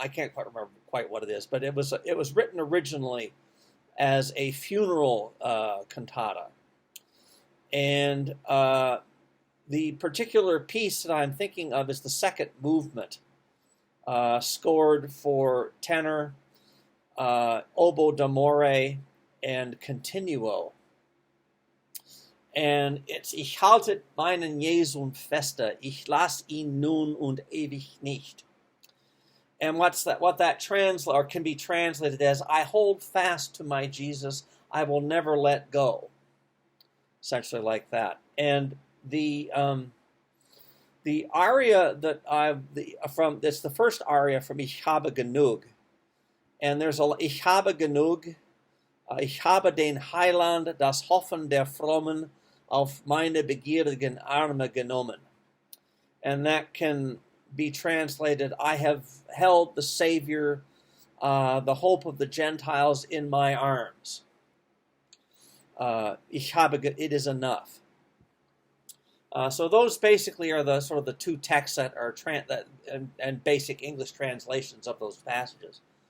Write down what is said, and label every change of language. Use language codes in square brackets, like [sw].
[en] I can't quite remember what it is, but it was written originally as a funeral cantata. And the particular piece that I'm thinking of is the second movement, scored for tenor, oboe d'amore, and continuo. And it's [de] ich halte meinen Jesum feste, ich lasse ihn nun und ewig nicht. [en] And what that translate or can be translated as, I hold fast to my Jesus, I will never let go. Essentially like that. And the aria that it's the first aria from Ich habe genug. And there's a [de] Ich habe genug, ich habe den Heiland, das Hoffen der Frommen, auf meine begierigen Arme genommen. [en] And that can be translated, I have held the Savior, the hope of the Gentiles, in my arms. [de] Ich habe, [en] it is enough. So those basically are the sort of the two texts that are and basic English translations of those passages.